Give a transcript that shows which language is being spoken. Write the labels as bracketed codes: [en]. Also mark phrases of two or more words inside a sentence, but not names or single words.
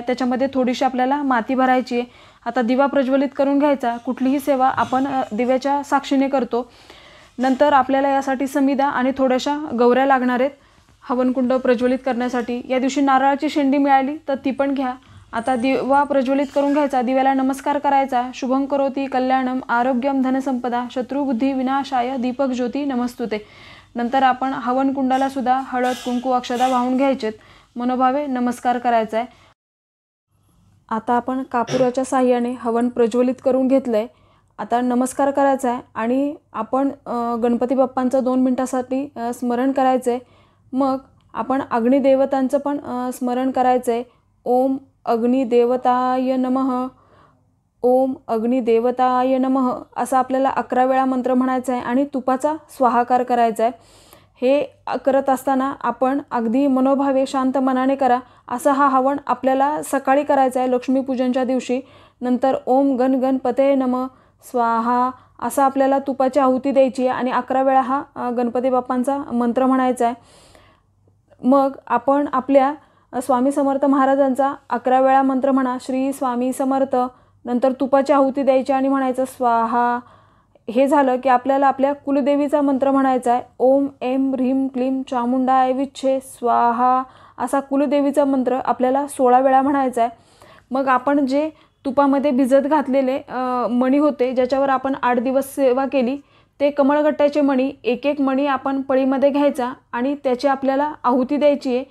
[mr] त्याच्यामध्ये थोडीशी आपल्याला माती भरायची आहे. आता दिवा प्रज्वलित करून घ्यायचा. कुठलीही सेवा आपण दिव्याच्या साक्षीने करतो. नंतर आपल्याला यासाठी समिधा आणि थोड्याशा गौऱ्या लागणार आहेत हवनकुंड प्रज्वलित करण्यासाठी. या दिवशी नारळाची शेंडी मिळाली तर ती पण घ्या. आता दिवा प्रज्वलित करून घ्यायचा. दिव्याला नमस्कार करायचा. [sa] शुभं करोति कल्याणम आरोग्यम धनसंपदा शत्रुबुद्धी विनाशाय दीपक ज्योती नमस्तुते. [mr] नंतर आपण हवनकुंडाला सुद्धा हळद, कुंकू, अक्षता वाहून घ्यायचेत. मनोभावे नमस्कार करायचा आहे. आता आपण कापुराच्या साह्याने हवन प्रज्वलित करून घेतलंय. आता नमस्कार करायचा आहे आणि आपण गणपती बाप्पांचं 2 मिनिटासाठी स्मरण करायचं आहे. मग आपण अग्निदेवतांचं पण स्मरण करायचं आहे. [sa] ओम अग्निदेवताय नमः, ओम अग्निदेवताय नमः [mr] असा आपल्याला 11 वेळा मंत्र म्हणायचा आहे आणि तुपाचा स्वाहाकार करायचा आहे. हे करत असताना आपण अगदी मनोभावे शांत मनाने करा. असा हा हवन आपल्याला सकाळी करायचा आहे लक्ष्मीपूजनच्या दिवशी. नंतर [sa] ओम गण गणपते नमः स्वाहा [mr] असा आपल्याला तुपाची आहुती द्यायची आहे आणि 11 वेळा हा गणपती बाप्पांचा मंत्र म्हणायचा आहे. मग आपण आपल्या स्वामी समर्थ महाराजांचा 11 वेळा मंत्र म्हणा, श्री स्वामी समर्थ. नंतर तुपाची आहुती द्यायची आणि म्हणायचं स्वाहा. हे झालं की आपल्याला आपल्या कुलदेवीचा मंत्र म्हणायचा आहे. [sa] ओम ऐं ह्रीं क्लीं चामुंडाय विच्छे स्वाहा [mr] असा कुलदेवीचा मंत्र आपल्याला 16 वेळा म्हणायचा आहे. मग आपण जे तुपामध्ये भिजत घातलेले मणी होते, ज्याच्यावर आपण 8 दिवस सेवा केली. ते कमळगट्ट्याचे मणी, एक एक मणी आपण पळीमध्ये घ्यायचा आणि त्याची आपल्याला आहुती द्यायची आहे.